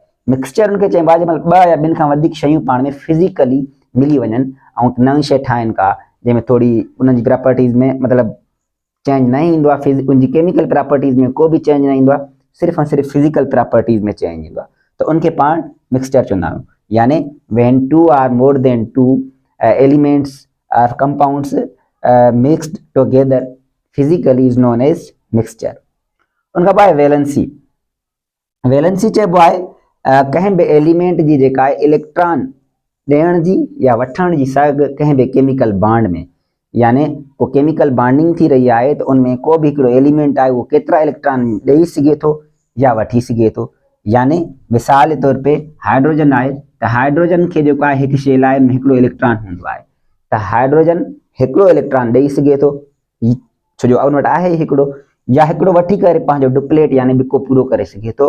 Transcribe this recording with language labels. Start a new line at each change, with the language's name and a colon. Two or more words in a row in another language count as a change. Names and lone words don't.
Sindhi: मिक्सचर उनखे चइबो आहे जंहिं महिल ॿ या ॿिनि खां वधीक शयूं पाण में फिज़िकली मिली वञनि ऐं नई शइ ठाहिनि का, जंहिंमें थोरी उन्हनि जी प्रॉपर्टीज़ में मतिलबु चेंज न ईंदो आहे, उनजी
English: chemical properties
Sindhi: में को बि चेंज न ईंदो आहे, सिर्फ़ु ऐं सिर्फ़ु
English: physical properties
Sindhi: में चेंज ईंदो आहे, त उनखे पाण मिक्सचर चवंदा आहियूं।
English: यानी when two or more than two elements or compounds mixed together physically is known as mixture।
Sindhi: उनखां पोइ वैलेंसी। वैलेंसी चइबो आहे कंहिं बि एलिमेंट जी जेका आहे इलेक्ट्रॉन ॾियण जी या वठण जी सघ कंहिं बि
English: chemical bond
Sindhi: में, यानी को
English: chemical bonding
Sindhi: थी रही आहे त उनमें को बि हिकिड़ो एलिमेंट आहे उहो केतिरा इलेक्ट्रॉन ॾेई सघे थो या वठी सघे थो। यानी मिसाल जे तौर पे हाइड्रोजन आहे त हाइड्रोजन खे जेको आहे हिकु शइ लाइ हिकिड़ो इलेक्ट्रॉन हूंदो आहे, त हाइड्रोजन हिकिड़ो इलेक्ट्रॉन ॾेई सघे थो छो जो उन वटि आहे हिकिड़ो, या हिकिड़ो वठी करे पंहिंजो डुप्लेट यानी ॿिको पूरो करे सघे थो।